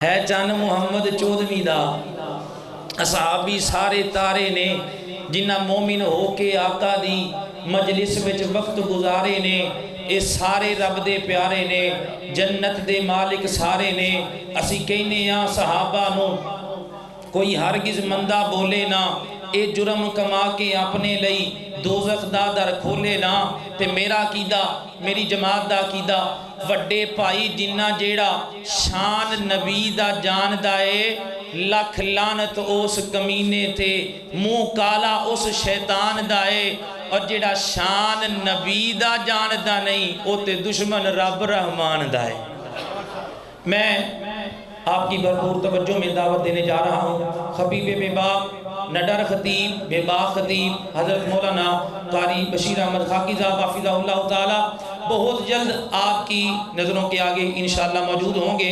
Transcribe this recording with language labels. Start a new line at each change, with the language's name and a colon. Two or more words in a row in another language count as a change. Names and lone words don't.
Punjabi: ہے چن محمد چودھویں دا اصحابی سارے تارے نے جنہ مومن ہو کے آقا دی مجلس وچ وقت گزارے نے اے سارے رب دے پیارے نے جنت دے مالک سارے نے اسی کہنے ہاں صحابہ نو کوئی ہرگز مندہ بولے نا اے جرم کما کے اپنے لئی دوزخ دا در کھولے نا تے میرا کیدا میری جماعت دا کیدا وڈے پائی جنہ جیڑا شان نبی دا جان دائے لکھ لانت اس کمینے تے منہ کالا اس شیطان دائے اور جیڑا شان نبی دا جان دا نہیں او تے دشمن رب رحمان دائے۔
Urdu: میں آپ کی بھرپور توجہ میں دعوت دینے جا رہا ہوں خبیب بے باک نڈر خطیب بے باک خطیب حضرت مولانا قاری بشیر احمد خاکی صاحب
Arabic: حافظہ اللہ تعالی
Urdu: بہت جلد آپ کی نظروں کے آگے انشاءاللہ موجود ہوں گے۔